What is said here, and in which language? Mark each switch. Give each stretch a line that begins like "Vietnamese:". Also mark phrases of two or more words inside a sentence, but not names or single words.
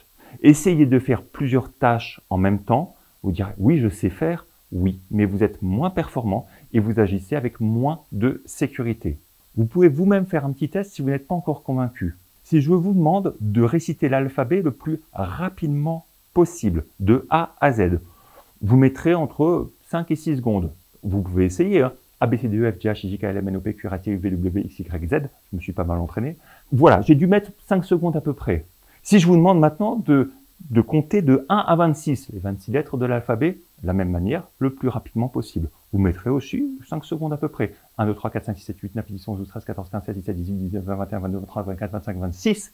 French: Essayez de faire plusieurs tâches en même temps, vous direz oui je sais faire, oui, mais vous êtes moins performant et vous agissez avec moins de sécurité. Vous pouvez vous-même faire un petit test si vous n'êtes pas encore convaincu. Si je vous demande de réciter l'alphabet le plus rapidement possible, de A à Z, vous mettrez entre 5 et 6 secondes. Vous pouvez essayer, hein. A, B, C, D, E, F, G, H, I, J, K, L, M, N, O, P, Q, R, S, T, U, V, W, X, Y, Z. Je me suis pas mal entraîné. Voilà, j'ai dû mettre 5 secondes à peu près. Si je vous demande maintenant de compter de 1 à 26, les 26 lettres de l'alphabet, de la même manière, le plus rapidement possible. Vous mettrez aussi 5 secondes à peu près. 1, 2, 3, 4, 5, 6, 7, 8, 9, 10, 11, 12, 13, 14, 15, 16, 17, 18, 19, 20, 21, 22, 23, 24, 25, 26.